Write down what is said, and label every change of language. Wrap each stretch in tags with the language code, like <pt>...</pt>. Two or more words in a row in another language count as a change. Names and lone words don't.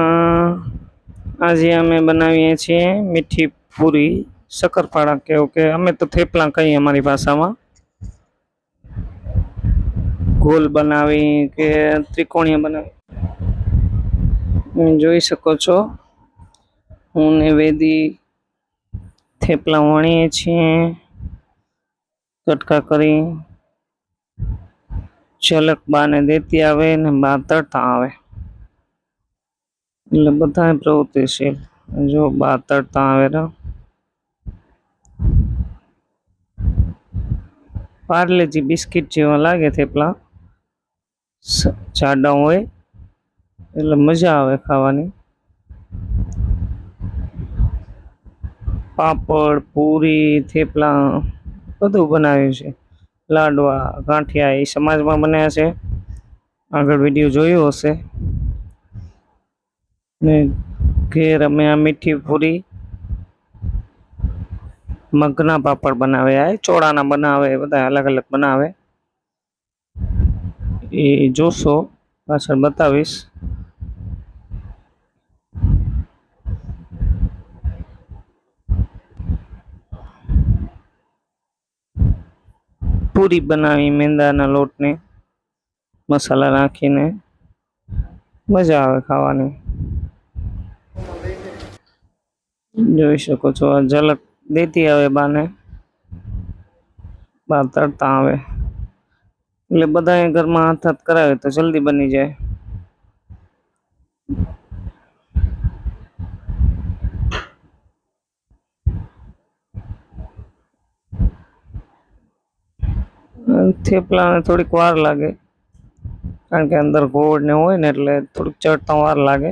<gu>આજ અમે બનાવીએ છે મીઠી પૂરી શકરપાડા કે કે અમે તો થેપલા કહી અમારી ભાષા મેં ગોળ બનાવી કે ત્રિકોણીય બનાવી જોઈ સકો છો। હું ને વેદી થેપલા વણીએ છે કટકા કરી ઝલક બાને દેતી આવે ને બા તડતા આવે એટલે બધા પ્રવૃત્તિશીલ જો બા તડતા આવે રા પાર્લેજી બિસ્કિટ જેવા લાગે થેપલા જાડા હોય એટલે મજા આવે ખાવાની। પાપડ પૂરી થેપલા બધું બનાવ્યું છે। લાડવા ગાંઠિયા એ સમાજમાં બન્યા છે। આગળ વિડીયો જોયો હશે ને ઘેર અમે આ મીઠી પૂરી મગના પાપડ બનાવે આ ચોળાના બનાવે બધા અલગ અલગ બનાવે એ જોશો પાછળ બતાવીશ। પૂરી બનાવી મેંદાના લોટ ને મસાલા નાખીને મજા આવે ખાવાની। જોઈ શકો છો આ ઝલક દેતી આવે બાને બા તડતા આવે એટલે બધાએ ઘરમાં હાથ હાથ કરાવે તો જલ્દી બની જાય। થેપલા થોડીક વાર લાગે કારણ કે અંદર ગોળ ને હોય ને એટલે થોડીક ચડતા વાર લાગે।</gu>